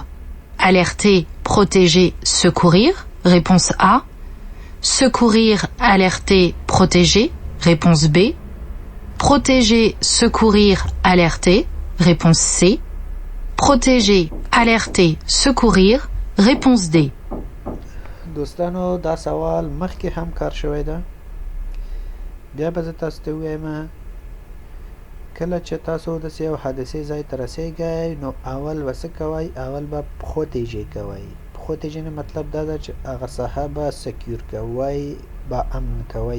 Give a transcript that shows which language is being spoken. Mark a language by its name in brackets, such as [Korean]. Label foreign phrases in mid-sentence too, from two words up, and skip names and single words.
[French] Alerter, protéger, secourir. Réponse A. Secourir, alerter, protéger. Réponse B. Protéger, secourir, alerter. Réponse C. Protéger, alerter, secourir. Réponse D. [Pashto] دوستانو دا سوال مخکې هم کار شوی ده. بیا به زه تاسو ته ووایم کله چې تاسو داسې یو حادثې ځای ته رسیږئ نو اول به څه کوئ؟ اول به پروتیژې کوئ. پروتیژې نه مطلب دا ده چې هغه ساحه به سکیور کوئ به امن کوئ.